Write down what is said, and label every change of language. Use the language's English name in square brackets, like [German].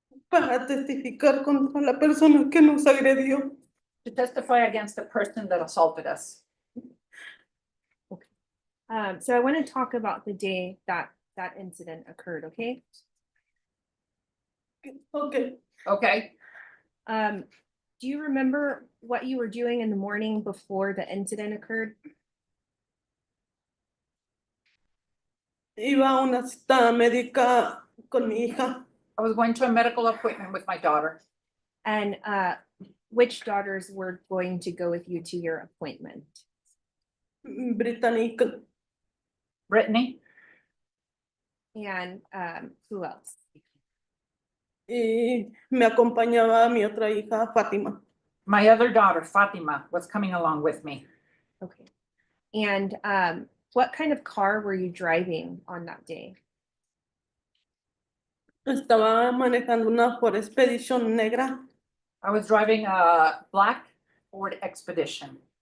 [Spanish] para testificar contra la persona que nos agredió. [English] To testify against the person that assaulted us. So I want to talk about the day that that incident occurred, okay? Ok, Okay. Do you remember what you were doing in the morning before the incident occurred? [Spanish] iba a una cita médica con mi hija, [English] I was going to a medical appointment with my daughter. And which daughters were going to go with you to your appointment? [Spanish] Britney, [English] Britney. And who else? [Spanish] y me acompañaba mi otra hija, Fatima. [English] My other daughter, Fatima, was coming along with me. Okay. And what kind of car were you driving on that day? [Spanish] Estaba manejando una Ford Expedition negra. [English] I was driving a black Ford Expedition.